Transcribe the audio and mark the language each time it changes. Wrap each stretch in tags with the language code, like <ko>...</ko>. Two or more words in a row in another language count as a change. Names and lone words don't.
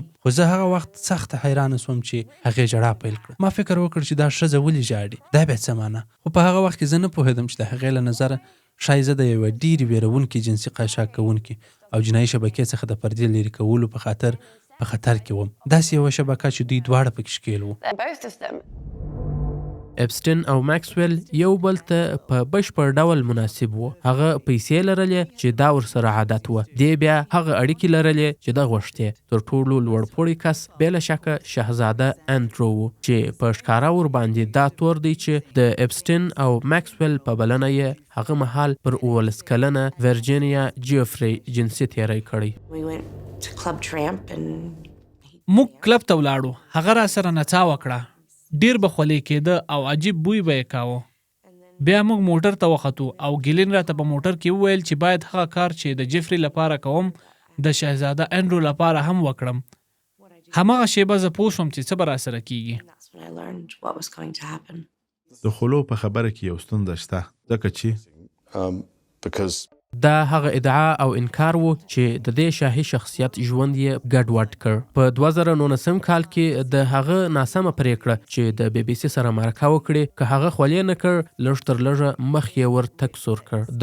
<ps>خو زه هغه وخت سخته حیرانه سوم چې هغې ژړا پیل کړه. ما فکر وکړ چې دا ښځه ولې ژاړي، دا بیا څه معنی؟ خو په هغه وخت کې زه نه پوهېدم چې د هغې له نظره ښایي زه د یوې ډېرې ویرونکې جنسي قاچاق کوونکې او جنایي شبکې څخه د پردې لرې کولو په خطر کې وم. داسې یوه شبکه چې دوی دواړه پکې ښکېل وو.</ps> <en>Both of them.</en> <ps>اپسټین او ماکسویل یو بل ته په بشپړ ډول مناسب وو. هغه پیسې لرلې چې دا ورسره عادت وه. دې بیا هغه اړیکې لرلې چې ده غوښتې. تر ټولو لوړپوړی کس بېله شکه شهزاده انډرو و چې په ښکاره ورباندې دا تور دی چې د اپسټین او ماکسویل په بلنه یې هغه مهال پر 19 کلنه ورجینیا جیفري جنسي تېری کړی.</ps> <en>We went to Club Tramp and</en> <ps>موږ کلب ته ولاړو، هغه را سره نڅا وکړه، ډیر به خولې کېده او عجیب بوی به یې کاوه. بیا موږ موټر ته وختو او ګیلن راته په موټر کې وویل چې باید هغه کار چې د جیفري لپاره کوم د شهزاده انډرو لپاره هم وکړم. هماغه شیبه زه پوه شوم چې څه به را سره کیږي.</ps> <en>that's when I learned what was going to happen.</en> <ps>د خلو په خبره کې یو ستونزه شته، ځکه چې</ps> <en>because</en> <ps>دا هغه ادعا او انکار وو چې د دې شاهي شخصیت ژوند یې ګډوډ کړ. په 2019 کال کې د هغه ناسمه پریکړه چې د بي بي سي سره مرکه وکړي، که هغه خولې نه کړ، لږ تر لږه مخ یې ور تکسور کړ.</ps>